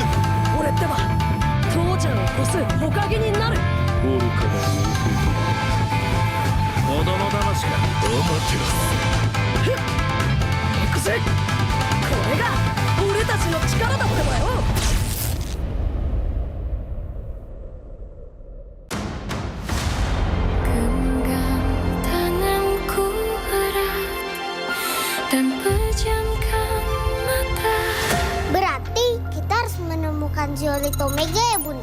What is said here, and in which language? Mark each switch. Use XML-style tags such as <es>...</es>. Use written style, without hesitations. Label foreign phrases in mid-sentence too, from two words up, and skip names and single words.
<ja>俺ってば父ちゃんを越す火影になる。愚かな弟。子供騙しか。行くぜ。これが俺たちの力だってばよ。</ja> <id>Berarti kita harus menemukan Zeolith Omega ya Bunda?</id>